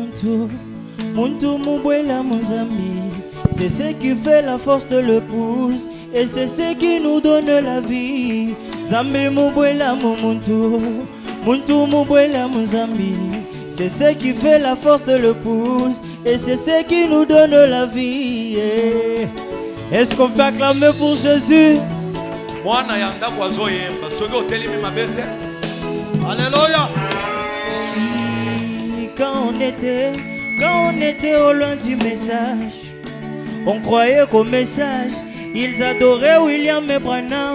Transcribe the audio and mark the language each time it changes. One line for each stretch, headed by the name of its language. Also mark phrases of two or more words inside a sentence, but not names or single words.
Kongo: muntu, muntu mubwela muzambi.
French: C'est ce qui fait la force de l'épouse et c'est ce qui nous donne la vie.
Kongo: Zambi mubwela muntu, muntu mubwela muzambi.
French: C'est ce qui fait la force de l'épouse et c'est ce qui nous donne la vie. Est-ce qu'on peut acclamer pour Jésus? Alléluia. Quand on était au loin du message, on croyait qu'au message, ils adoraient William et Branham.